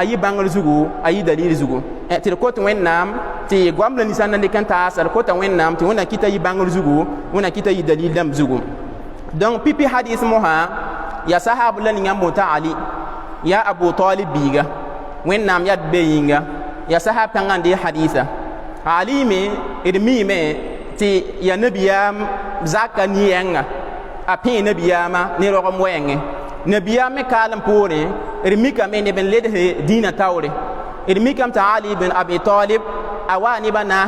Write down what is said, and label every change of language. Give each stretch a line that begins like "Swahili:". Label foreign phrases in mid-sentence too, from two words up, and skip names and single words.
Mossi: yɩ bãngr zugu a yɩ dalil zugu tɩ d kot wẽnnaam tɩ goam la ninsã na dɩk n taasa d kota wẽnnaam tɩ wẽna kɩta yɩ bãngr zugu wẽna kɩta yɩ dalil dãmb zugu donc pipi hadis mosã ya sahab la ninga mota ali ya abu talib biiga wẽnnaam yaa be yĩnga ya sahab kãngã n dee hadisa ali me d miime tɩ ya nabiyaam zaka nin-yɛngã a pẽ nabiyaamã ne rogem wɛɛngẽ nabiyaam me kaalem poorẽ d mikame neb n ledse dĩinã taoore d mikame tɩ ali bin abi talib a waa nebã naas